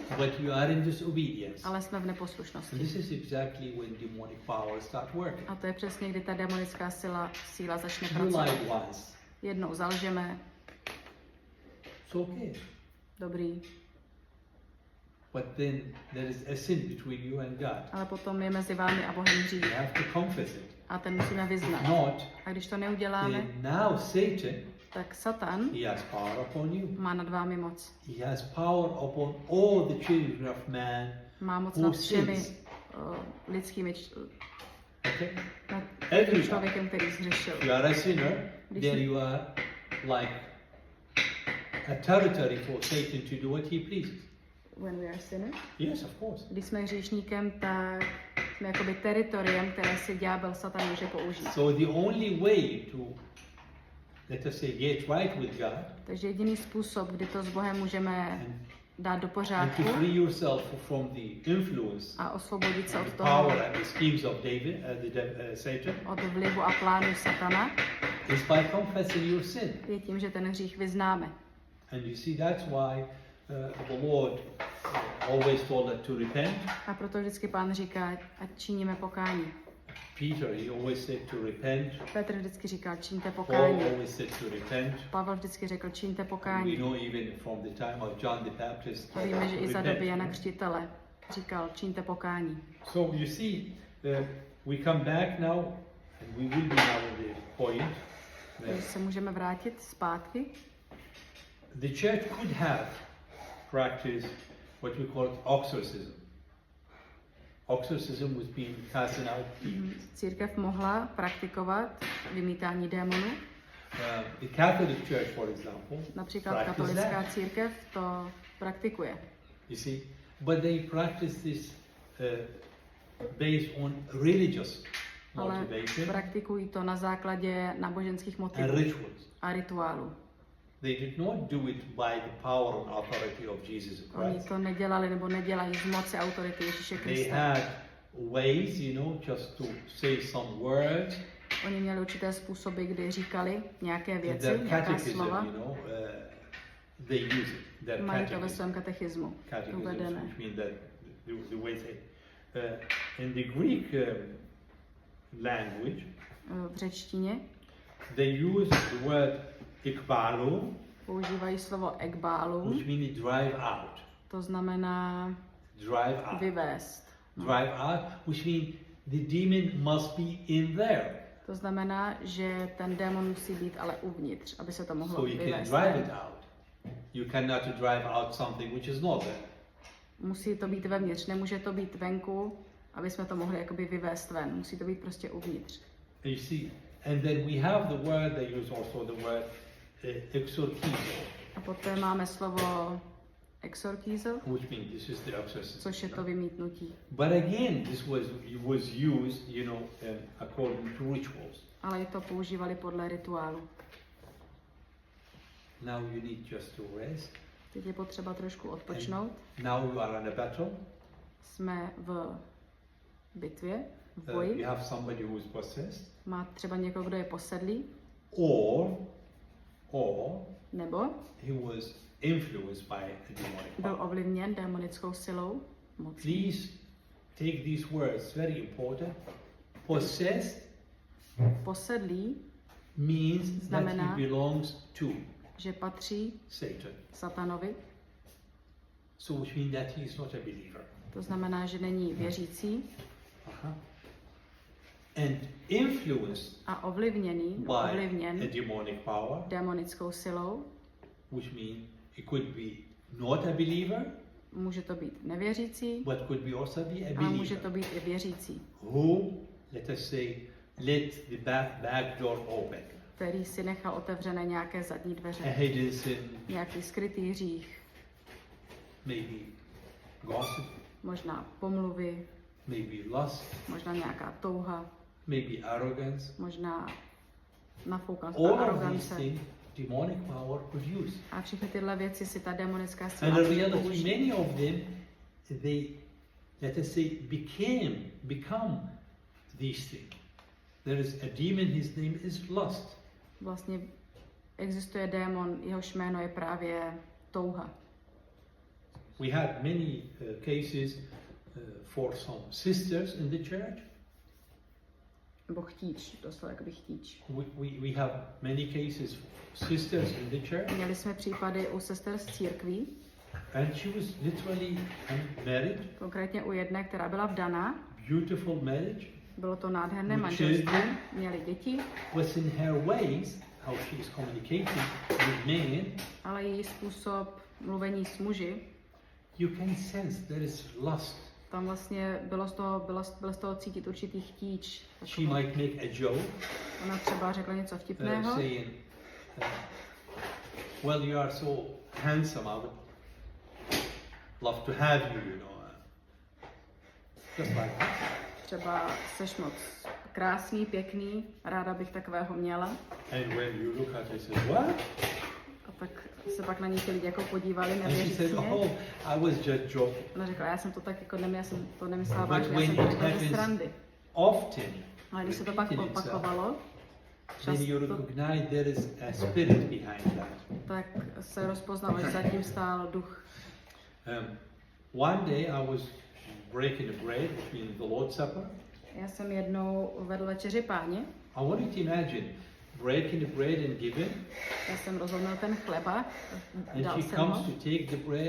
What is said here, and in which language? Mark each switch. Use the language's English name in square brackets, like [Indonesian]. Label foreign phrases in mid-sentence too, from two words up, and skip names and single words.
[English] but you are in disobedience. [Czech] ale jsme v [English] And [Czech] neposlušnosti. [English] this is exactly when demonic power start working. [Czech] A to je přesně, kdy ta demonická síla začne [English] You [Czech] pracovat. [English] lied once. [Czech] Jednou zalžeme, [English] It's okay. [Czech] dobrý, [English] But then there is a sin between you and God. [Czech] ale potom je mezi vámi a Bohem hřích. [English] You have to confess it. [Czech] A ten musíme [English] If [Czech] vyznat. [English] not, [Czech] A když to neuděláme, [English] then now Satan, [Czech] tak Satan [English] he has power upon you. [Czech] má nad vámi moc. [English] He has power upon all the children of man [Czech] Má moc [English] who [Czech] nad všemi [English] sins. [Czech] lidskými [English] Okay? [Czech] nad [English] Every [Czech] tím [English] time. [Czech] člověkem, který zhřešil. [English] If you are a sinner, [Czech] Když [English] then [Czech] jsi- [English] you are like a territory for Satan to do what he pleases. When we are sinners. Yes, of course. [Czech] Když jsme hříšníkem, tak jsme jakoby teritoriem, které si ďábel Satan může použít. [English] So the only way to, let us say, get right with God [Czech] Takže jediný způsob, kdy to s Bohem můžeme dát do [English] and [Czech] pořádku [English] to free yourself from the influence, [Czech] a osvobodit se [English] the [Czech] od toho, [English] power and the schemes of Satan, [Czech] od vlivu a plánu Satana, [English] is by confessing your sin. [Czech] je tím, že ten hřích vyznáme. [English] And you see, that's why the Lord always told us to repent. [Czech] A proto vždycky Pán říká, ať činíme pokání. [English] Peter, he always said to repent. [Czech] Petr vždycky říkal, čiňte [English] Paul [Czech] pokání. [English] always said to repent. [Czech] Pavel vždycky řekl, čiňte [English] We [Czech] pokání. [English] know even from the time of John the Baptist. [Czech] A víme, že i za [English] repent. [Czech] doby Jana Křtitele říkal, čiňte pokání. [English] So you see, we come back now, and we will be now at the point [Czech] Takže [English] that [Czech] se můžeme vrátit zpátky. [English] the church could have practiced what we call exorcism. Exorcism was being casting out demons. [Czech] Církev mohla praktikovat vymítání démonů. [English] The Catholic Church, for example, [Czech] Například [English] practiced [Czech] katolická [English] that. [Czech] církev to praktikuje. [English] You see, but they practice this based on religious [Czech] Ale [English] motivation [Czech] praktikují to na základě náboženských [English] and [Czech] motivů [English] rituals. [Czech] a rituálů. [English] They did not do it by the power and authority of Jesus [Czech] Oni [English] Christ. [Czech] to nedělali nebo nedělají z moci autority Ježíše [English] They [Czech] Krista. [English] had ways, just to say some words. [Czech] Oni měli určité způsoby, kdy říkali nějaké [English] In [Czech] věci, [English] their [Czech] nějaká [English] catechism, [Czech] slova. [English] they use it. Their [Czech] Mají to ve [English] catechism, [Czech] svém katechismu uvedené. [English] which means that the way they, in the Greek language, [Czech] V řečtině [English] they use the word ikbalu, [Czech] používají slovo ekbálu, [English] which means drive out. [Czech] to znamená [English] Drive out. [Czech] vyvést. [English] Drive out, which means the demon must be in there. [Czech] To znamená, že ten démon musí být ale uvnitř, aby se to mohlo [English] So you can [Czech] vyvést. [English] drive it out. You cannot drive out something which is not there. [Czech] Musí to být vevnitř, nemůže to být venku, aby jsme to mohli jakoby vyvést ven. Musí to být prostě uvnitř. [English] You see, and then we have the word, they use also the word exorcizo, [Czech] A poté máme slovo exorkizo, [English] which means this is the exorcism. [Czech] což je to vymítnutí. [English] But again, this was used, according to rituals. [Czech] Ale i to používali podle rituálu. [English] Now you need just to rest. [Czech] Teď je potřeba trošku odpočnout. [English] Now you are in a battle. [Czech] Jsme v bitvě, v [English] You [Czech] boji. [English] have somebody who is possessed, [Czech] Má třeba někoho, kdo je posedlý, [English] or [Czech] nebo [English] he was influenced by a demonic [Czech] byl [English] power. [Czech] ovlivněn démonickou silou, mocí. [English] Please take these words, very important. Possessed [Czech] Posedlý, [English] means that [Czech] Znamená- [English] he belongs to [Czech] že patří [English] Satan. [Czech] satanovi, [English] So which means that he is not a believer. [Czech] to znamená, že není věřící [English] Uh-huh. And influenced [Czech] a ovlivněný, [English] by a [Czech] ovlivněn [English] demonic power, [Czech] démonickou silou. [English] which means he could be not a believer, [Czech] Může to být nevěřící, [English] but could be also be a [Czech] ale může [English] believer. [Czech] to být i věřící, [English] Who, let us say, let the back door open. [Czech] který si nechal otevřené nějaké zadní [English] A [Czech] dveře, [English] hidden sin, [Czech] nějaký skrytý hřích, [English] maybe gossip, [Czech] možná pomluvy, [English] maybe lust, [Czech] možná nějaká touha, [English] maybe arrogance. [Czech] možná nafoukanost a [English] All of these [Czech] arogance. [English] things, demonic power could use. [Czech] A všechny tyhle věci si ta demonická [English] And [Czech] síla [English] in [Czech] může [English] reality, [Czech] použít. [English] many of them, they, let us say, become these things. There is a demon, his name is lust. [Czech] Vlastně existuje démon, jehož jméno je právě touha. [English] We had many cases for some sisters in the church. [Czech] Nebo chtíč, doslova jakoby chtíč. [English] We have many cases for sisters in the church, [Czech] Měli jsme případy u sester z církví, [English] and she was literally married, konkrétně u jedné, která byla vdaná. beautiful marriage, [Czech] Bylo to nádherné [English] With [Czech] manželství, [English] children. [Czech] měli děti, [English] was in her ways, how she is communicating with men, [Czech] ale její způsob mluvení s muži, [English] you can sense there is lust [Czech] Tam vlastně bylo z toho cítit určitý chtíč. [English] She might make a joke, [Czech] Ona třeba řekla něco vtipného, [English] saying, well, you are so handsome, I would love to have you, you know. Just like that. [Czech] třeba seš moc krásný, pěkný, ráda bych takového měla. [English] And when you look at her, you say, what? [Czech] A tak se pak na ní ti lidi jako podívali [English] And she said, [Czech] nevěřícně. [English] oh, I was just joking. [Czech] Ona řekla, já jsem to tak jako já jsem to nemyslela [English] But [Czech] vážně, já [English] when [Czech] jsem to [English] it [Czech] řekla ze [English] happens [Czech] srandy. [English] often, [Czech] Ale když se to pak [English] repeated itself, [Czech] opakovalo, [English] then you [Czech] často, [English] recognize there is a spirit behind that. [Czech] tak se rozpoznalo, že zatím stál duch. [English] One day I was breaking the bread between the Lord's Supper. [Czech] Já jsem jednou vedl večeři Páně, [English] I wanted to imagine breaking the bread and giving, [Czech] já jsem rozhodnul ten chleba, [English] and [Czech] dal [English] she [Czech] jsem [English] comes [Czech] ho [English] to take the bread